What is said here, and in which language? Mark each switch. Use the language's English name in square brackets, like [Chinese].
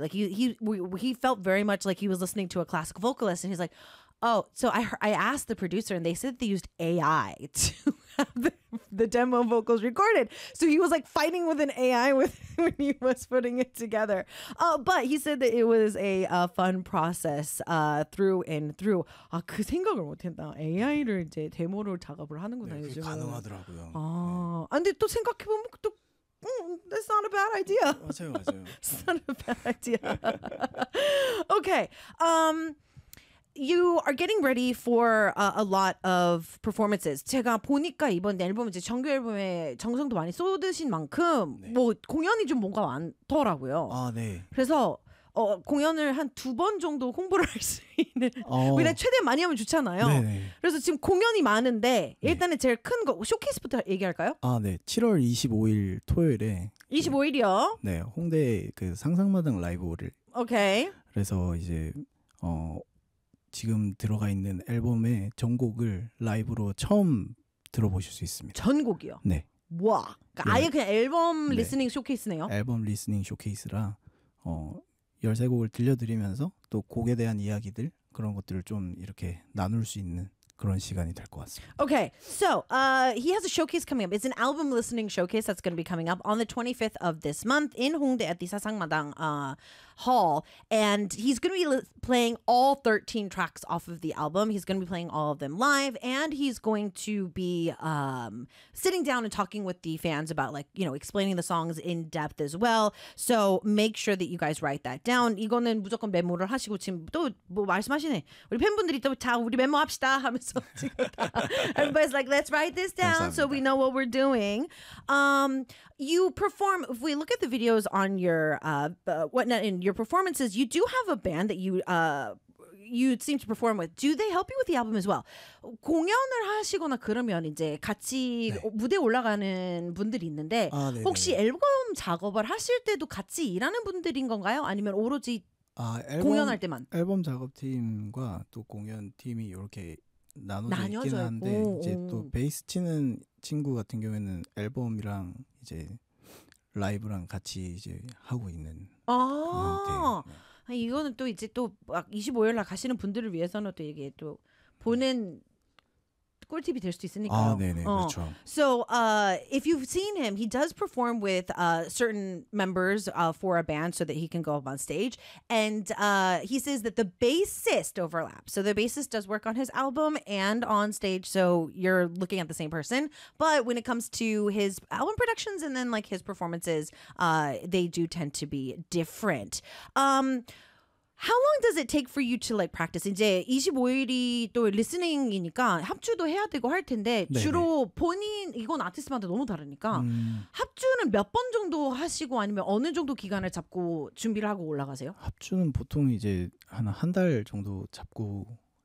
[English] Like he felt very much like he was listening to a classic vocalist, and he's like, "Oh, so I asked the producer, and they said they used AI to." The demo vocals recorded. So he was like fighting with an AI when he was putting it together. But he said that it was a fun process through and through. [Korean] 아, 그 생각을 못했다. AI를 이제 데모를 작업을 하는구나. 네, 그게 가능하더라고요. 아, 네. 아, 근데 또 생각해보면 또 [English] that's not a bad idea. [Korean] 맞아요, 맞아요. [English] It's not a bad idea. Okay. You are getting ready for a lot of performances. [Korean] 제가 보니까 이번 앨범 이제 정규 앨범에 정성도 많이 쏟으신 만큼 네. 뭐 공연이 좀 뭔가 많더라고요. 아 네. 그래서 공연을 한 두 번 정도 홍보를 할 수 있는. 우리가 최대한 많이 하면 좋잖아요. 네네. 그래서 지금 공연이 많은데 일단은 네. 제일 큰 거 쇼케이스부터 얘기할까요? 아 네. 7월 25일 토요일에. 25일이요? 네. 홍대 그 상상마당 라이브홀을. 오케이. 그래서 이제 지금 들어가 있는 앨범의 전곡을 라이브로 처음 들어보실 수 있습니다. 전곡이요? 네. 와, 그러니까 아예 그냥 앨범 네. 리스닝 쇼케이스네요. 앨범 리스닝 쇼케이스라 13곡을 들려드리면서 또 곡에 대한 이야기들 그런 것들을 좀 이렇게 나눌 수 있는 그런 시간이 될 것 같습니다. [English] Okay, so he has a showcase coming up. It's an album listening showcase that's going to be coming up on the 25th of this month in Hongdae at the Sasangmadang Hall. And he's going to be playing all 13 tracks off of the album. He's going to be playing all of them live. And he's going to be sitting down and talking with the fans about, like, you know, explaining the songs in depth as well. So make sure that you guys write that down. [Korean] 이거는 무조건 메모를 하시고 지금 또 뭐 말씀하시네. 우리 팬분들이 또 다 우리 메모합시다 하면 [English] Everybody's like, let's write this down [Korean] 감사합니다. [English] So we know what we're doing. You perform, if we look at the videos on your whatnot in your performances, you do have a band that you seem to perform with. Do they help you with the album as well? [Korean] 공연을 하시거나 그러면 이제 같이 네. 무대 올라가는 분들이 있는데 아, 혹시 앨범 작업을 하실 때도 같이 일하는 분들인 건가요? 아니면 오로지 공연할 때만? 앨범 작업팀과 또 공연팀이 이렇게 나눠져 있긴 한데 오, 이제 오. 또 베이스 치는 친구 같은 경우에는 앨범이랑 이제 라이브랑 같이 이제 하고 있는 아 네. 이거는 또 이제 또 막 25일 날 가시는 분들을 위해서는 또 이게 또 보는 꿀팁이 될 수도 있으니까요. 아, 네네, 그렇죠. [English] So, if you've seen him, he does perform with certain members for a band so that he can go up on stage. And he says that the bassist overlaps. So the bassist does work on his album and on stage. So you're looking at the same person. But when it comes to his album productions and then like his performances, they do tend to be different. How long does it take for you to like practice? [Korean] 이제 25일이 또 리스닝이니까 합주도 해야 되고 할 텐데 네네. 주로 본인 이건 아티스트마다 너무 다르니까 합주는 몇 번 정도 하시고 아니면 어느 정도 기간을 잡고 준비를 하고 올라가세요? 합주는 보통 이제 한 달 정도 잡고